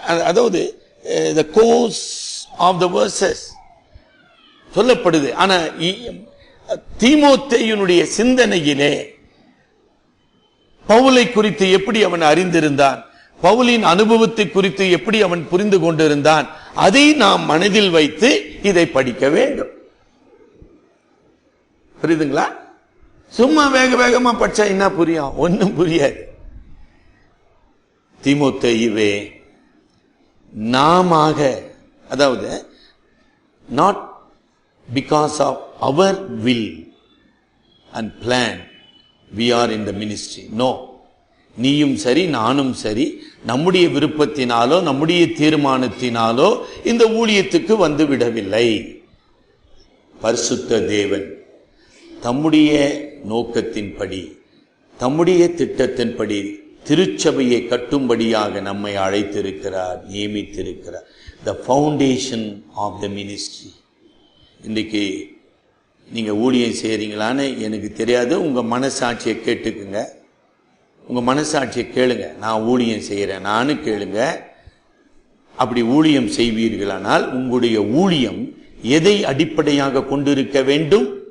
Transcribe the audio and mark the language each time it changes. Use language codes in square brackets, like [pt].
[ta] அதாவது [en] the course of the verses [ta] சொல்லப்படுது. ஆனா தீமோத்தேயுனுடைய சிந்தனையிலே பவுலை குறித்து எப்படி அவன் அறிந்திருந்தான், பவுலின் அனுபவத்தை குறித்து எப்படி அவன் புரிந்து கொண்டிருந்தான், அதை நாம் மனதில் வைத்து இதை படிக்க வேண்டும். புரியுதுங்களா? சும்மா வேக வேகமா படிச்சா என்ன புரியும்? ஒன்னும் புரியாது. [en] தீமோத்தேயுவே, [ta] நாமாக, அதாவது [en] not because of our will and plan we are in the ministry. [ta] No, நீயும் சரி நானும் சரி நம்முடைய விருப்பத்தினாலோ நம்முடைய தீர்மானத்தினாலோ இந்த ஊழியத்துக்கு வந்து விடவில்லை. பரிசுத்த தேவன் தம்முடைய நோக்கத்தின்படி, தம்முடைய திட்டத்தின்படி திருச்சபையை கட்டும்படியாக நம்மை அழைத்திருக்கிறார், நியமித்திருக்கிறார். [en] The foundation of the ministry. [ta] இன்றைக்கு நீங்க ஊழியம் செய்யறீங்களான்னு எனக்கு தெரியாது. உங்க மனசாட்சியை கேட்டுக்குங்க. உங்க மனசாட்சியை கேளுங்க. நான் ஊழியம் செய்யறேன் நானு கேளுங்க. அப்படி ஊழியம் செய்வீர்களானால் உங்களுடைய ஊழியம் எதை அடிப்படையாக கொண்டிருக்க வேண்டும்?